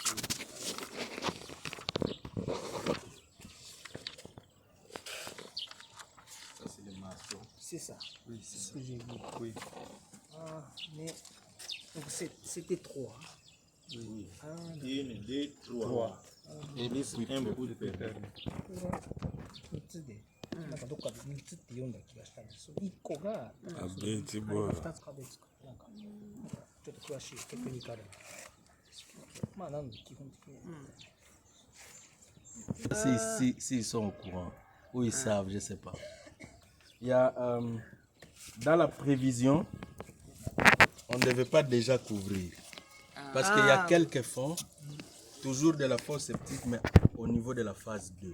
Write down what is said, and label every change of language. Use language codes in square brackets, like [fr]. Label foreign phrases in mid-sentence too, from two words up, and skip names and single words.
[fr] Ça, c'est les maçons. C'est ça. Oui, C'est ce que j'ai vu. Oui. Ah, mais. Donc c'était 3. Oui. Ah, 1, 2, 3. Et les puits perdu. [ja] 3 つで、なんかどっかで3つって読んだ気がしたんです。1個が、あベーチボール 2つか別か。なんかちょっと詳しいテクニカルな。まあ、なんで基本的に。 [fr] S'ils sont au courant, ou ils savent, je ne sais pas. Il y a, dans la prévision, on ne devait pas déjà couvrir. Parce qu'il y a quelques fonds, toujours de la fosse septique, mais au niveau de la phase 2.